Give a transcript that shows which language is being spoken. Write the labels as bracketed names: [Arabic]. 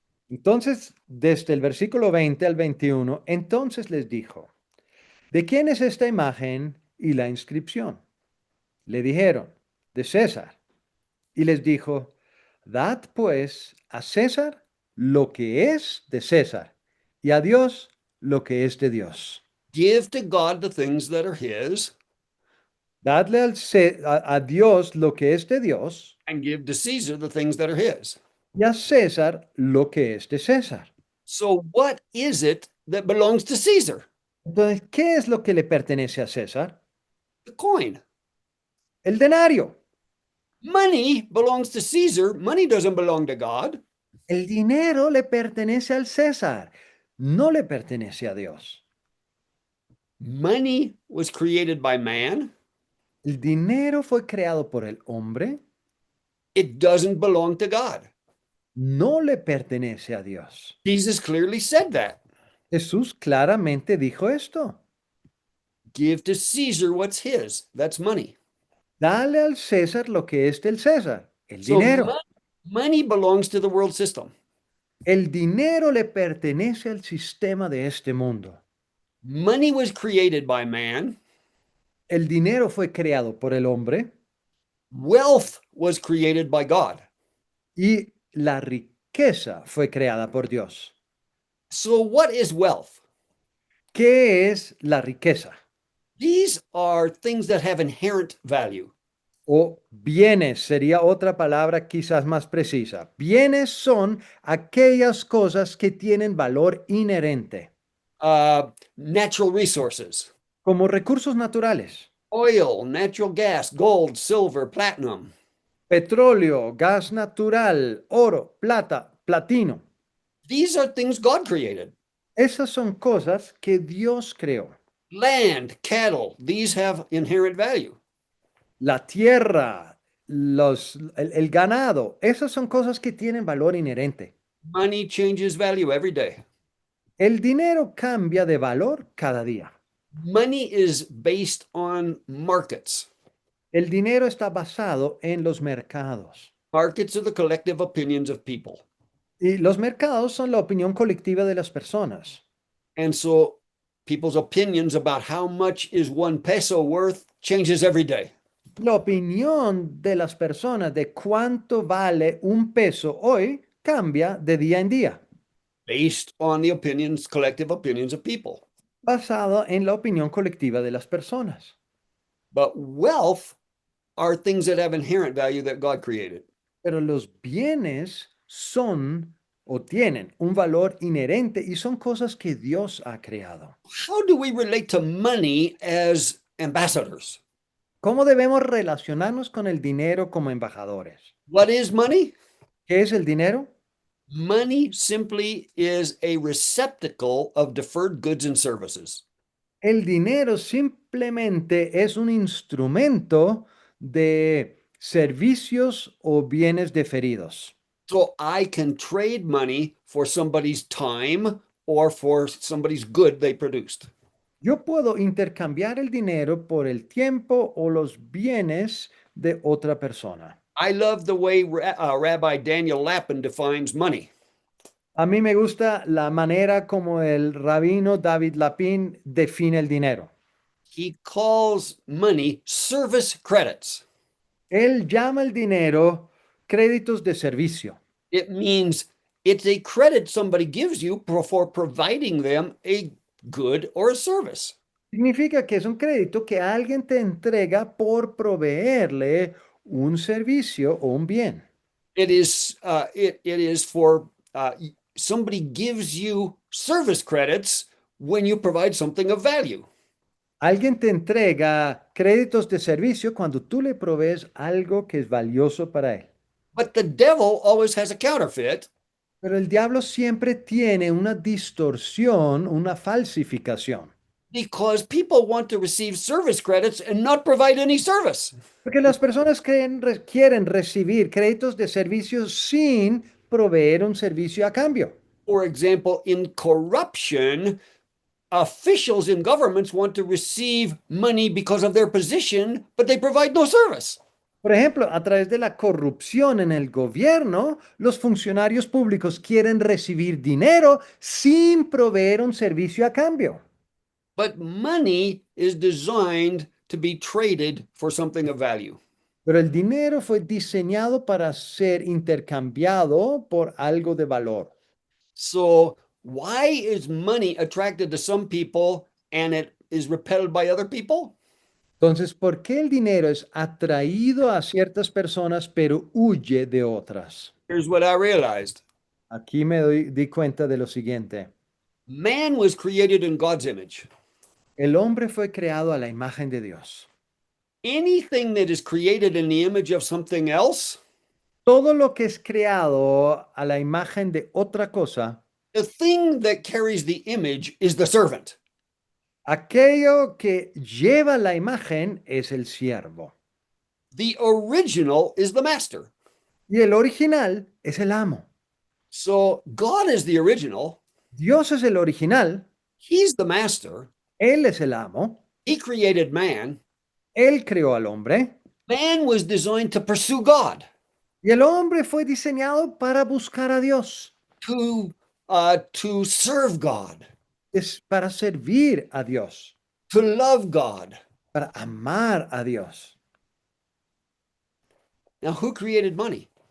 [Spanish] Entonces, desde el versículo 20 al 21, entonces les dijo, ¿de quién es esta imagen y la inscripción? Le dijeron, de César. Y les dijo, dad pues a César lo que es de César y a Dios lo que es de Dios. [English] Give to God the things that are his, [Spanish] Dadle a Dios lo que es de Dios [English] and give to Caesar the things that are his. [Spanish] y a César lo que es de César. [English] So what is it that belongs to Caesar? [Spanish] Entonces, ¿qué es lo que le pertenece a César? [English] The coin. [Spanish] El denario. [English] Money belongs to Caesar. Money doesn't belong to God. [Spanish] El dinero le pertenece al César, no le pertenece a Dios. [English] Money was created by man. [Spanish] El dinero fue creado por el hombre, [English] It doesn't belong to God. [Spanish] no le pertenece a Dios. [English] Jesus clearly said that. [Spanish] Jesús claramente dijo esto. [English] Give to Caesar what's his. That's money. [Spanish] Dale al César lo que es del César, el [English] So [Spanish] dinero. [English] money belongs to the world system. [Spanish] El dinero le pertenece al sistema de este mundo. [English] Money was created by man. [Spanish] El dinero fue creado por el hombre [English] Wealth was created by God. [Spanish] y la riqueza fue creada por Dios. [English] So what is wealth? [Spanish] ¿Qué es la riqueza? [English] These are things that have inherent value. [Spanish] O bienes sería otra palabra quizás más precisa. Bienes son aquellas cosas que tienen valor inherente, [English] Natural resources, [Spanish] como recursos naturales, [English] oil, natural gas, gold, silver, platinum. [Spanish] petróleo, gas natural, oro, plata, platino. [English] These are things God created. [Spanish] Esas son cosas que Dios creó. [English] Land, cattle, these have inherent value. [Spanish] La tierra, el ganado, esas son cosas que tienen valor inherente. [English] Money changes value every day. [Spanish] El dinero cambia de valor cada día. [English] Money is based on markets. [Spanish] El dinero está basado en los mercados. [English] Markets are the collective opinions of people. [Spanish] Y los mercados son la opinión colectiva de las personas. [English] And so people's opinions about how much is 1 peso worth changes every day. [Spanish] La opinión de las personas de cuánto vale un peso hoy cambia de día en día, [English] Based on the opinions, collective opinions of people. [Spanish] basado en la opinión colectiva de las personas. [English] But wealth are things that have inherent value that God created. [Spanish] Pero los bienes son o tienen un valor inherente y son cosas que Dios ha creado. [English] How do we relate to money as ambassadors? [Spanish] ¿Cómo debemos relacionarnos con el dinero como embajadores? [English] What is money? [Spanish] ¿Qué es el dinero? [English] Money simply is a receptacle of deferred goods and services. [Spanish] El dinero simplemente es un instrumento de servicios o bienes deferidos. [English] So I can trade money for somebody's time or for somebody's good they produced. [Spanish] Yo puedo intercambiar el dinero por el tiempo o los bienes de otra persona. [English] I love the way Rabbi Daniel Lapin defines money. [Spanish] A mí me gusta la manera como el rabino David Lapin define el dinero. [English] He calls money service credits. [Spanish] Él llama el dinero créditos de servicio. [English] It means it's a credit somebody gives you for providing them a good or a service. [Spanish] Significa que es un crédito que alguien te entrega por proveerle un servicio o un bien. [English] It is for somebody gives you service credits when you provide something of value. [Spanish] Alguien te entrega créditos de servicio cuando tú le provees algo que es valioso para él. [English] But the devil always has a counterfeit. [Spanish] Pero el diablo siempre tiene una distorsión, una falsificación. [English] Because people want to receive service credits and not provide any service. [Spanish] Porque las personas quieren recibir créditos de servicio sin proveer un servicio a cambio. [English] For example, in corruption, officials in governments want to receive money because of their position, but they provide no service. [Spanish] Por ejemplo, a través de la corrupción en el gobierno, los funcionarios públicos quieren recibir dinero sin proveer un servicio a cambio. [English] But money is designed to be traded for something of value. [Spanish] Pero el dinero fue diseñado para ser intercambiado por algo de valor. [English] So, why is money attracted to some people and it is repelled by other people? [Spanish] Entonces, ¿por qué el dinero es atraído a ciertas personas pero huye de otras? [English] Here's what I realized. [Spanish] Aquí me di cuenta de lo siguiente. [English] Man was created in God's image. [Spanish] El hombre fue creado a la imagen de Dios. [English] Anything that is created in the image of something else, [Spanish] Todo lo que es creado a la imagen de otra cosa, [English] the thing that carries the image is the servant. [Spanish] Aquello que lleva la imagen es el siervo [English] The original is the master. [Spanish] y el original es el amo. [English] So God is the original. [Spanish] Dios es el original, [English] He's the master. [Spanish] Él es el amo, [English] He created man. [Spanish] Él creó al hombre [English] Man was designed to pursue God, [Spanish] y el hombre fue diseñado para buscar a Dios, [English] to serve God, [Spanish] es para servir a Dios, [English] to love God. [Spanish] para amar a Dios. [English] Now, who created money?